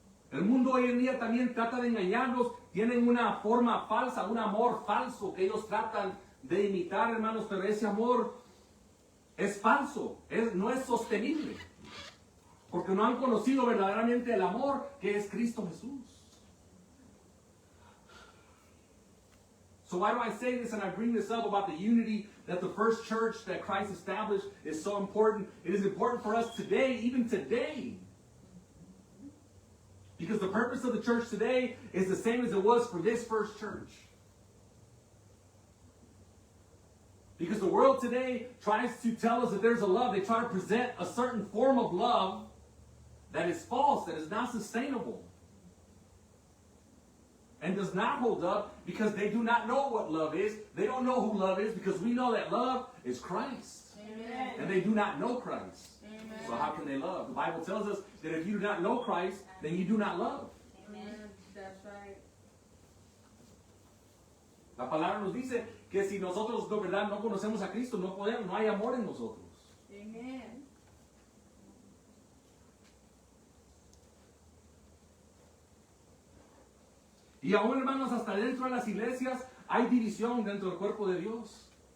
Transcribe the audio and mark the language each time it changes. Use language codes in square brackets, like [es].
[es] El mundo hoy en día también trata de engañarlos. Tienen una forma falsa, un amor falso que ellos tratan de imitar, hermanos, pero ese amor es falso, no es sostenible. Porque no han conocido verdaderamente el amor que es Cristo Jesús. [en] So why do I say this and I bring this up about the unity that the first church that Christ established is so important? It is important for us today, even today. Because the purpose of the church today is the same as it was for this first church. Because the world today tries to tell us that there's a love. They try to present a certain form of love that is false, that is not sustainable, and does not hold up, because they do not know what love is. They don't know who love is, because we know that love is Christ. Amen. And they do not know Christ. Amen. So how can they love? The Bible tells us that if you do not know Christ, then you do not love. Amen. That's right. [es] La palabra nos dice que si nosotros de verdad no conocemos a Cristo, no podemos, no hay amor en nosotros. Amen. Y aún, hermanos, hasta dentro de las iglesias hay división dentro del cuerpo de Dios.